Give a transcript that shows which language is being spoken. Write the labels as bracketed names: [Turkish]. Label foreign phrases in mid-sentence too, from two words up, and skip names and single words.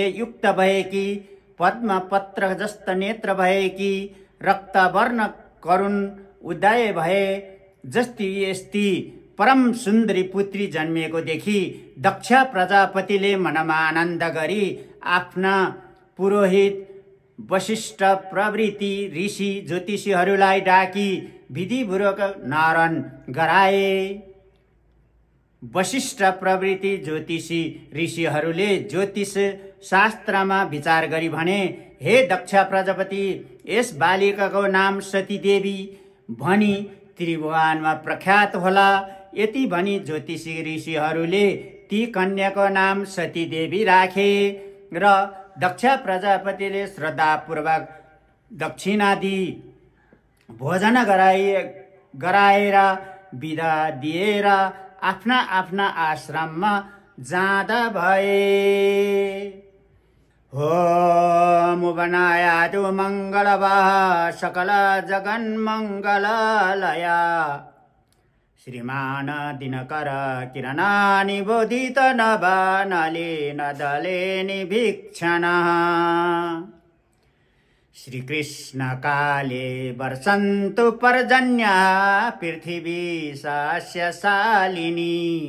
[Nepali] युक्त भएकी, पद्म पत्र जस्ता नेत्र भएकी, रक्तवर्ण करुण उदय भए जस्ती यस्ती परम सुन्दरी पुत्री जन्मिएको देखि दक्ष प्रजापतिले मनमा आनन्द गरी आफ्ना पुरोहित वशिष्ठ प्रभृति ऋषि ज्योतिषीहरूलाई डाकी विधिपूर्वक नारायण गराए। वशिष्ठ प्रभृति ज्योतिषी ऋषिहरूले ज्योतिष शास्त्रमा विचार गरी भने, हे दक्ष प्रजापति, यस बालिकाको नाम सतीदेवी भनी त्रिभुवनमा प्रख्यात होला। यति भनी ज्योतिषी ऋषिहरूले ती कन्याको नाम सतीदेवी राखे र दक्ष प्रजापतिले श्रद्धापूर्वक दक्षिणा दिई भोजन गराएर बिदा दिएर आफ्ना आफ्ना आश्रममा जाँदा भए। [Sanskrit] होम बनायातु मङ्गलवाः सकल जगन्मङ्गलालया श्रीमान दिनकर किरणानि बोधित नवानलेन दलेनि भिक्षणः श्रीकृष्ण काले वर्षन्तु पर्जन्या पृथिवी सस्यशालिनी